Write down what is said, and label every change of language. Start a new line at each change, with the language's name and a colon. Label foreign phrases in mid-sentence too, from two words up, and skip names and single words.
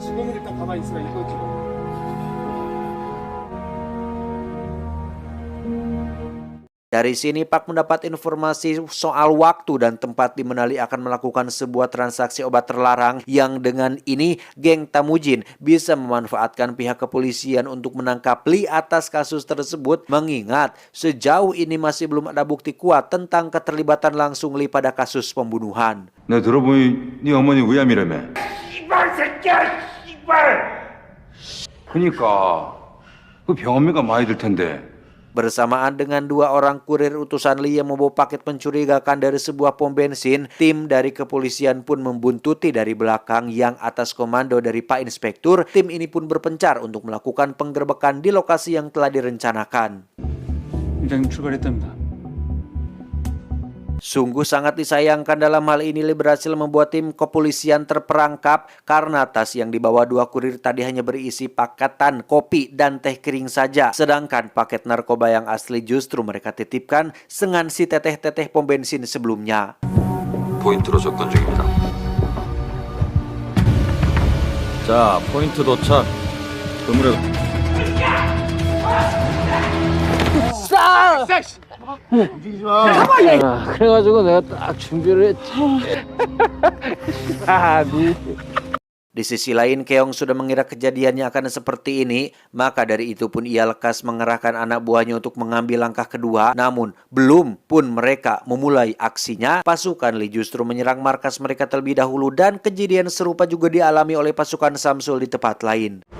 Indonesian: Dari sini Pak mendapat informasi soal waktu dan tempat di mana Lee akan melakukan sebuah transaksi obat terlarang, yang dengan ini geng Tamujin bisa memanfaatkan pihak kepolisian untuk menangkap Lee atas kasus tersebut, mengingat sejauh ini masih belum ada bukti kuat tentang keterlibatan langsung Lee pada kasus pembunuhan.
Korean: 내 들어보니 네 어머니 위암이라며. 이발 새끼야, 이발! 그니까 그 병원비가 많이 들 텐데.
Indonesian: Bersamaan dengan dua orang kurir utusan Lee yang membawa paket mencurigakan dari sebuah pom bensin, tim dari kepolisian pun membuntuti dari belakang yang atas komando dari Pak Inspektur. Tim ini pun berpencar untuk melakukan penggerbekan di lokasi yang telah direncanakan.
Korean: 일단 출발했답니다.
Indonesian: Sungguh sangat disayangkan dalam hal ini Lee berhasil membuat tim kepolisian terperangkap karena tas yang dibawa dua kurir tadi hanya berisi paketan kopi dan teh kering saja. Sedangkan paket narkoba yang asli justru mereka titipkan dengan si teteh-teteh pom bensin sebelumnya.
Korean: 포인트로 접근 중입니다. 자, 포인트 도착. 그물에 그래가지고 내가 딱 준비를 했지.
Indonesian: Di sisi lain, Keong sudah mengira kejadiannya akan seperti ini, maka dari itu pun ia lekas mengerahkan anak buahnya untuk mengambil langkah kedua. Namun, belum pun mereka memulai aksinya, pasukan Lee justru menyerang markas mereka terlebih dahulu, dan kejadian serupa juga dialami oleh pasukan Samsul di tempat lain.